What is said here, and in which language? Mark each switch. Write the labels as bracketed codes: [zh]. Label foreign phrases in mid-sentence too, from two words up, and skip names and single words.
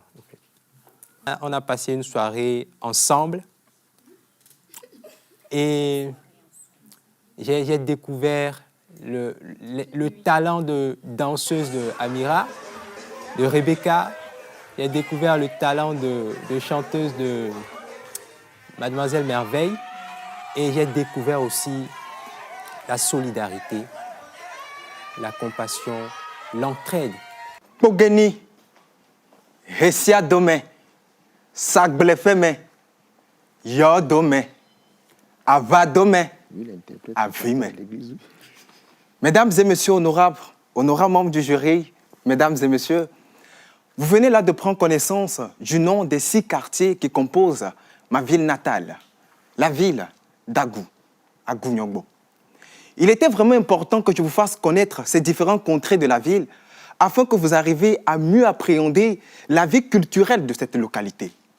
[fr] On a passé une soirée ensemble et j'ai découvert le talent de danseuse de Amira, de Rebecca. J'ai découvert le talent de chanteuse de Mademoiselle Merveille. Et j'ai découvert aussi la solidarité, la compassion, l'entraide. Pogeni, Hesia Dome, Sagblefeme, Yo Dome, Ava Dome, Avime. Mesdames et messieurs honorables membres du jury, mesdames et messieurs, vous venez là de prendre connaissance du nom des 6 quartiers qui composent ma ville natale, la ville d'Agou, Agou-Nyongbo. Il était vraiment important que je vous fasse connaître ces différentes contrées de la ville afin que vous arriviez à mieux appréhender la vie culturelle de cette localité.